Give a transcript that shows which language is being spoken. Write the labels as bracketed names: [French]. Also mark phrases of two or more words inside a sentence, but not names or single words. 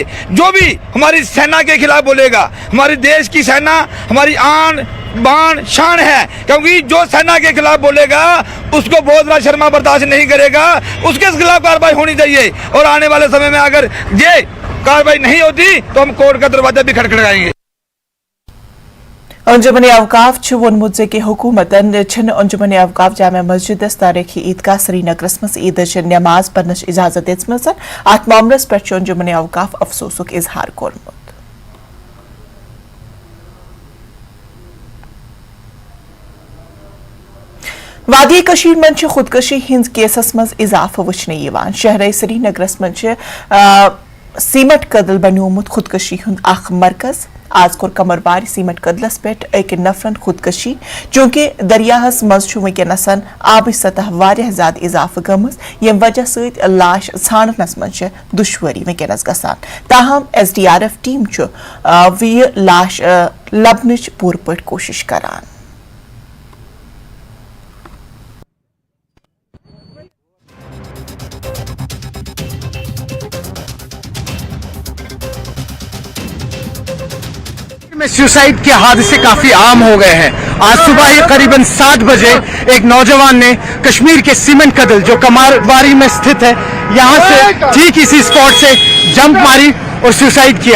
[Hindi] जो भी हमारी सेना के खिलाफ बोलेगा, हमारे देश की सेना हमारी आन बान शान है, क्योंकि जो सेना के खिलाफ बोलेगा उसको बोधराज शर्मा बर्दाश्त नहीं करेगा, उसके खिलाफ कार्रवाई होनी चाहिए। और आने वाले समय में अगर ये कार्रवाई नहीं होती तो हम कोर्ट का दरवाजा भी खटखटाएंगे। [Kashmiri] अंजुमन अवकाफ वोनमुत कि हुकूमतन अंजुमन अवकाफ जामा मस्जिद तारीखी ईदगाह श्रीनगरस मज ईद नमाज पढ़नच इजाजत दित्मज। अत मामलस पे अंजुमन अवकाफ अफसोसुक इजहार कोरमुत। वादी कशीर मंच खुदकशी हिंद केसस मज इजाफा वुचने यिवान। शहर श्रीनगरस मंच सीमट कदल बनोमुत खुदकशी हुंद अख मरकज। आज कोर कमरवार सीमट कदलस पे एक नफरन खुदकशी चूंकि दरियाहस मज वनकनसन आब सतह वारिया ज्यादा इजाफा गमज यम वजह सत लाश छानस मज दुश्वारी वनकनस गसान। ताहम SDRF टीम वी लाश लबनच पूर पट कोशिश करान। [Hindi] में सुसाइड के हादसे काफी आम हो गए हैं। आज सुबह ही करीबन 7 बजे एक नौजवान ने कश्मीर के सीमेंट कदल जो कमारवारी में स्थित है यहां से ठीक इसी स्पॉट से जंप मारी और सुसाइड किया।